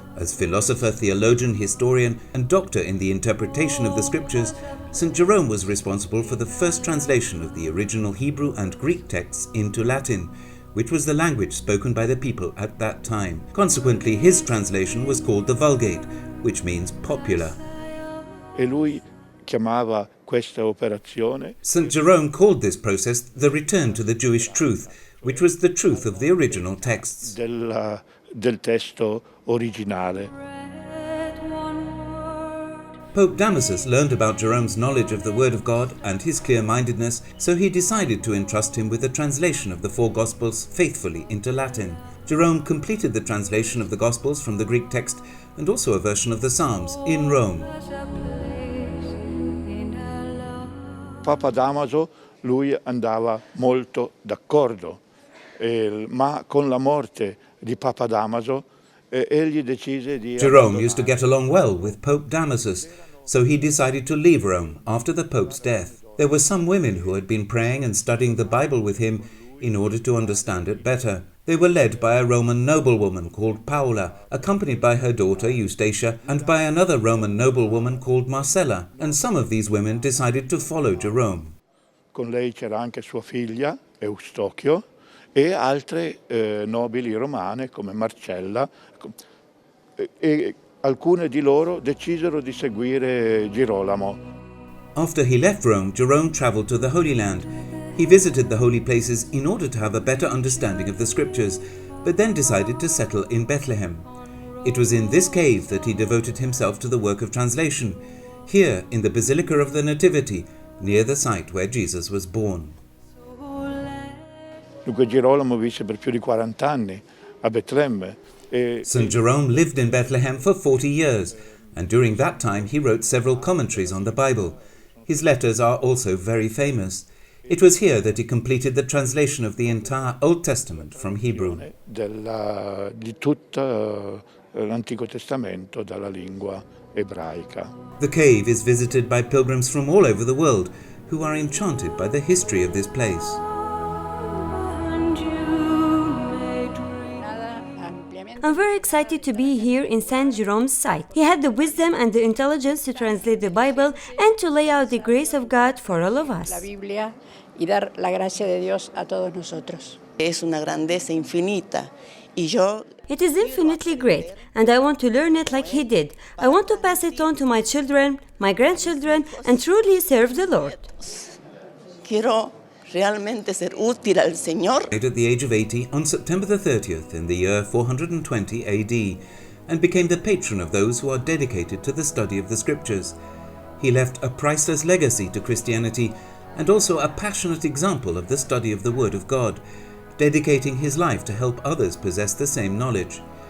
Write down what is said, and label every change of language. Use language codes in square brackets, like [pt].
[en] As philosopher, theologian, historian, and doctor in the interpretation of the scriptures, St. Jerome was responsible for the first translation of the original Hebrew and Greek texts into Latin, which was the language spoken by the people at that time. Consequently, his translation was called the Vulgate, which means popular. [it] E lui chiamava questa operazione. [en] St. Jerome called this process the return to the Jewish truth, which was the truth of the original texts. [it] Del testo originale. [en] Pope Damasus learned about Jerome's knowledge of the Word of God and his clear-mindedness, so he decided to entrust him with a translation of the four Gospels faithfully into Latin. Jerome completed the translation of the Gospels from the Greek text and also a version of the Psalms in Rome. [it] Papa Damaso, lui andava molto d'accordo, ma con la morte di Papa Damaso egli decise di... [en] Jerome used to get along well with Pope Damasus, so he decided to leave Rome after the Pope's death. There were some women who had been praying and studying the Bible with him in order to understand it better. They were led by a Roman noblewoman called Paula, accompanied by her daughter Eustacia and by another Roman noblewoman called Marcella, and some of these women decided to follow Jerome. [it] Con lei c'era anche sua figlia, Eustochio, e altre nobili romane come Marcella, e alcune di loro decisero di seguire Girolamo. [en] After he left Rome, Jerome traveled to the Holy Land. He visited the holy places in order to have a better understanding of the scriptures, but then decided to settle in Bethlehem. It was in this cave that he devoted himself to the work of translation, here in the Basilica of the Nativity, near the site where Jesus was born. [it] Dunque Girolamo visse per più di 40 anni a Betlemme. [en] St. Jerome lived in Bethlehem for 40 years, and during that time he wrote several commentaries on the Bible. His letters are also very famous. It was here that he completed the translation of the entire Old Testament from Hebrew. [it] Di tutto l'Antico Testamento dalla lingua ebraica. [en] The cave is visited by pilgrims from all over the world who are enchanted by the history of this place. I'm very excited to be here in Saint Jerome's site. He had the wisdom and the intelligence to translate the Bible and to lay out the grace of God for all of us. [es] La Biblia y dar la gracia de Dios a todos nosotros. Es una grandeza infinita y yo. [en] It is infinitely great, and I want to learn it like he did. I want to pass it on to my children, my grandchildren, and truly serve the Lord. [es] Quiero realmente ser útil al Señor. [en] Died at the age of 80 on September the 30th in the year 420 AD, and became the patron of those who are dedicated to the study of the Scriptures. He left a priceless legacy to Christianity and also a passionate example of the study of the Word of God, dedicating his life to help others possess the same knowledge.